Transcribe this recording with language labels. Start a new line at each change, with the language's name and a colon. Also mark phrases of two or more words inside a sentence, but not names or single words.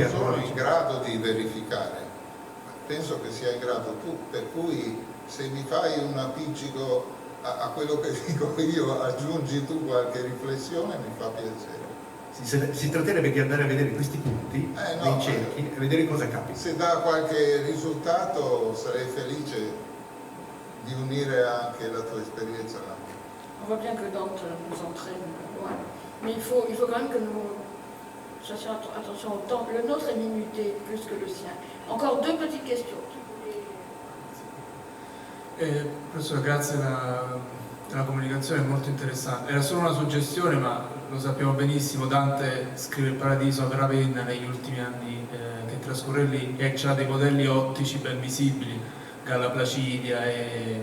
Italian: Io non sono in grado di verificare, penso che sia in grado tu, per cui se mi fai un appiccico a quello che dico io, aggiungi tu qualche riflessione, mi fa piacere. Si tratterebbe di andare a vedere questi punti nei cerchi e vedere cosa capita. Se dà qualche risultato sarei felice di unire anche la tua esperienza alla mia.
French: On voit bien que Dante nous entraîne loin. Mais il faut quand même que nous attention au temps. Le nôtre est minuté plus que le sien. Encore deux petites questions.
Italian: Professore, grazie della comunicazione, è molto interessante. Era solo una suggestione, ma lo sappiamo benissimo, Dante scrive il Paradiso a Ravenna negli ultimi anni che trascorre lì e c'ha dei modelli ottici ben visibili, Galla Placidia e...